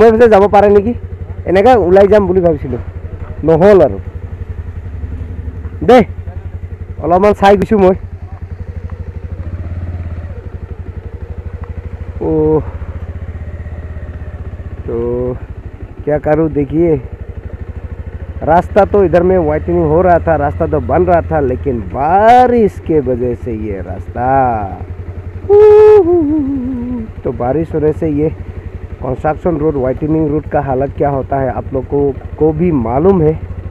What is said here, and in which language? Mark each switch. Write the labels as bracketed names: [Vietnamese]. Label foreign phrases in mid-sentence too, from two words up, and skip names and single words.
[Assamese] মই ভাবিছোঁ যাব পাৰে নেকি, এনেকৈ ওলাই যাম বুলি ভাবিছিলোঁ, নহ'ল আৰু দেই। অলপমান চাই গৈছোঁ মই। [Hindi] ओह, तो क्या करूँ, देखिए रास्ता तो इधर में वाइटनिंग हो रहा था, रास्ता तो बन रहा था, लेकिन बारिश के वजह से ये रास्ता, तो बारिश होने से ये [English] construction road, widening road [Hindi] का हालत क्या होता है आप लोगों को भी मालूम है।